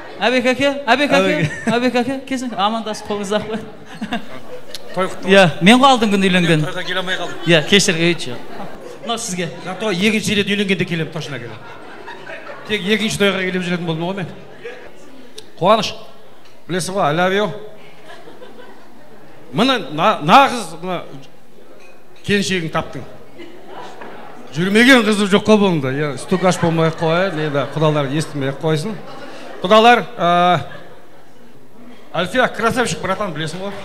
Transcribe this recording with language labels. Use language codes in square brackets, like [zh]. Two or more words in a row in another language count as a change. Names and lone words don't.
[kk] Әбек әке, келсін, амандасып қолыңызды ақ қой. Той құтты. Иә, мен қалдым күн үйленген. Тойға келе алмай қалдым. Иә, кешір, өйтші. Мынау сізге. Той екінші рет үйленгенде келем, точно келем. Тек екінші тойға келіп жүретін болдым ғой мен. Қуаныш, білесің ғой, [en] I love you. [kk] Мына нағыз келіншегін таптың. Жүрмеген қызы жоқ қой бұнда. Стукаш болмай қойын, құдалар естімей қойсын. Құдалар, Альфия, [ru] красавчик, братан, [kk] білесің ғой.